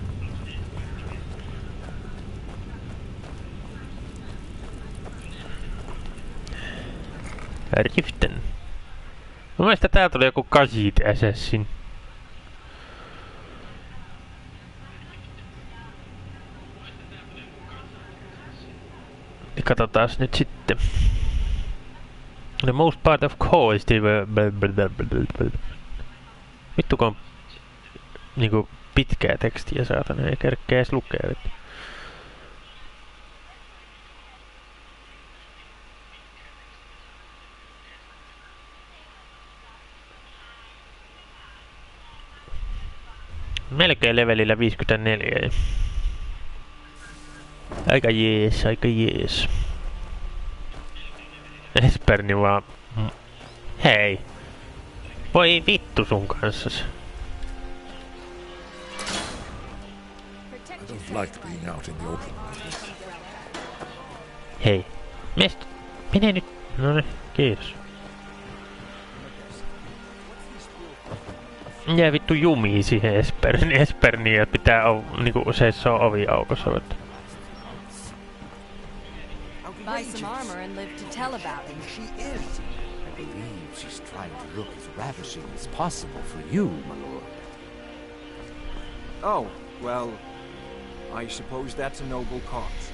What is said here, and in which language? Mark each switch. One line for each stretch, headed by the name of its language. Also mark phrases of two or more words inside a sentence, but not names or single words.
Finnish: Riften. Mun mielestä täältä oli joku Khajiit Assassin. Niin katsotaas nyt sitten.
English: The most part of core is the...
Finnish: Vittu kun on niinku pitkää tekstiä saatana, ei kerkeä edes lukea. Vittu. Melkein levelillä 54. Aika jees, aika jees. Esperni vaan... Hei! Voi vittu sun kanssas.
English: I don't like being out in the open like this.
Finnish: Hei. Mene nyt. No niin, kiitos. Jää vittu jumii siihen Esperniin, että pitää niinku seisoo ovi aukossa.
English: Buy some armor and live to tell about it. She is. I believe she's trying to look as ravishing as possible for you, my lord. Oh, well, I suppose that's a noble cause.